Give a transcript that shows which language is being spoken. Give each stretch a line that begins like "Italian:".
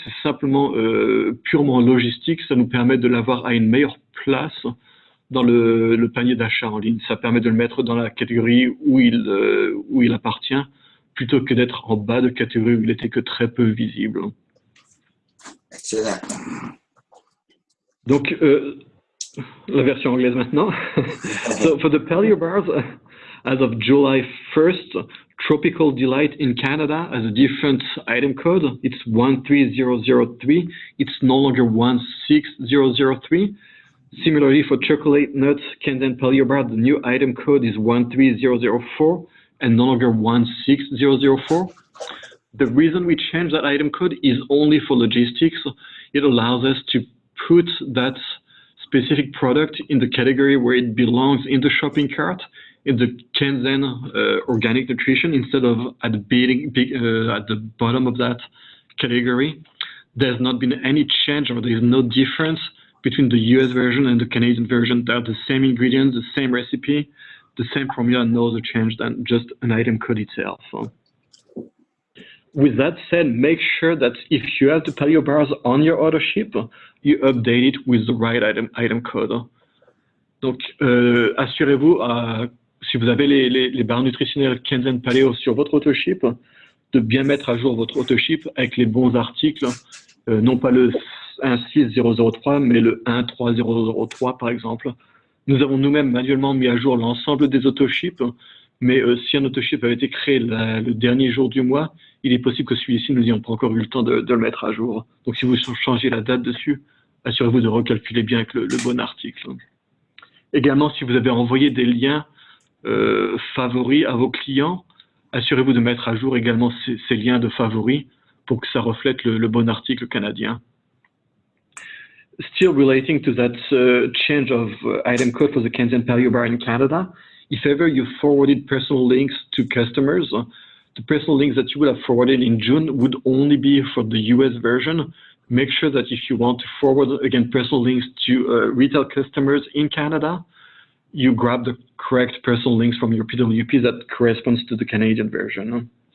French: C'est simplement purement logistique. Ça nous permet de l'avoir à une meilleure place dans le panier d'achat en ligne. Ça permet de le mettre dans la catégorie où il appartient, plutôt que d'être en bas de catégorie où il était que très peu visible. Excellent. Donc, la version anglaise maintenant.
English: So, for the paleo bars, as of July 1st, Tropical Delight in Canada has a different item code. It's 13003. It's no longer 16003. Similarly, for Chocolate Nuts Kenzen Paleo Bar, the new item code is 13004 and no longer 16004. The reason we changed that item code is only for logistics. It allows us to put that specific product in the category where it belongs in the shopping cart, in the Kenzen organic nutrition, instead of at the bottom of that category. There's not been any change, or there's no difference between the US version and the Canadian version. They're the same ingredients, the same recipe, the same formula, no other change than just an item code itself. with that said, make sure that if you have the paleo bars on your auto ship, you update it with the right item code.
French: Donc, assurez-vous, si vous avez les barres nutritionnelles Kenzen Paleo sur votre auto ship, de bien mettre à jour votre auto ship avec les bons articles, non pas le 16003, mais le 13003 par exemple. Nous avons nous-mêmes manuellement mis à jour l'ensemble des autoships, mais si un autoship avait été créé le dernier jour du mois, il est possible que celui-ci, nous n'ayons pas encore eu le temps de le mettre à jour. Donc si vous changez la date dessus, assurez-vous de recalculer bien avec le bon article. Également, si vous avez envoyé des liens favoris à vos clients, assurez-vous de mettre à jour également ces liens de favoris pour que ça reflète le bon article canadien.
English: Still relating to that change of item code for the Kenzen Paleo Bar in Canada, if ever you forwarded personal links to customers, the personal links that you would have forwarded in June would only be for the US version. Make sure that if you want to forward, again, personal links to retail customers in Canada, you grab the correct personal links from your PWP that corresponds to the Canadian version.